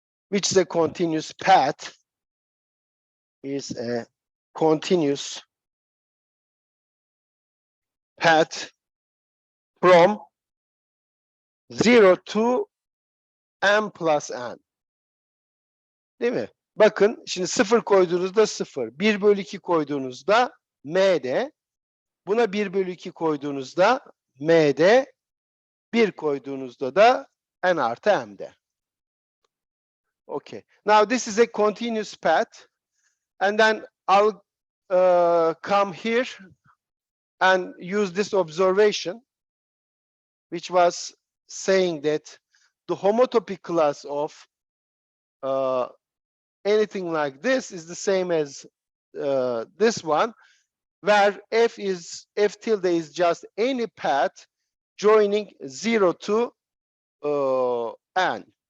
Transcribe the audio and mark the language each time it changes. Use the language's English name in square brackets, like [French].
[English] which is a continuous path, is a continuous path from 0 to m plus n. [Turkish] Değil mi? Bakın şimdi 0 koyduğunuzda 0, 1/2 koyduğunuzda m'de, buna 1/2 koyduğunuzda m'de, 1 koyduğunuzda da n artı m'de. [English] Okay. Now this is a continuous path, and then I'll come here and use this observation, which was saying that the homotopy class of anything like this is the same as this one, where f tilde is just any path joining 0 to n.